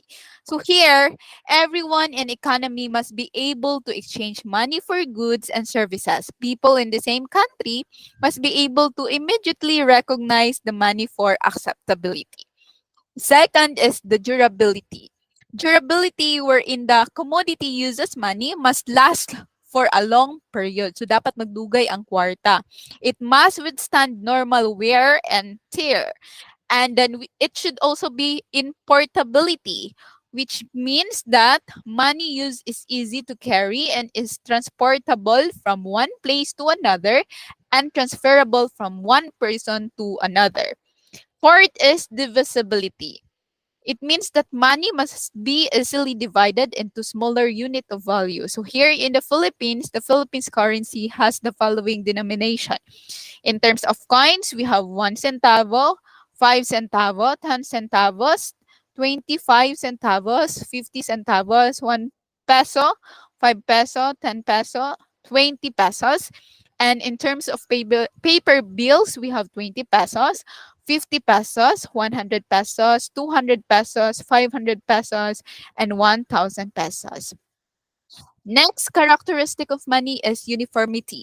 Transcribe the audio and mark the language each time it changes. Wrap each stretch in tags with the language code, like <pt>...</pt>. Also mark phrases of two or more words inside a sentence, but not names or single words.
<en>So here, everyone in economy must be able to exchange money for goods and services. People in the same country must be able to immediately recognize the money for acceptability. Second is the durability. Durability wherein the commodity uses money must last for a long period.</en> <hil>So dapat magdugay ang kwarta.</hil> <en>It must withstand normal wear and tear. And then it should also be in portability, which means that money use is easy to carry and is transportable from one place to another and transferable from one person to another. Fourth is divisibility. It means that money must be easily divided into smaller unit of value. So here in the Philippines currency has the following denomination. In terms of coins, we have 1 centavo, 5 centavo, 10 centavos, 25 centavos, 50 centavos, 1 peso, 5 peso, 10 peso, 20 pesos. And in terms of paper bills, we have 20 pesos, 50 pesos, 100 pesos, 200 pesos, 500 pesos, and 1,000 pesos. Next characteristic of money is uniformity.</en>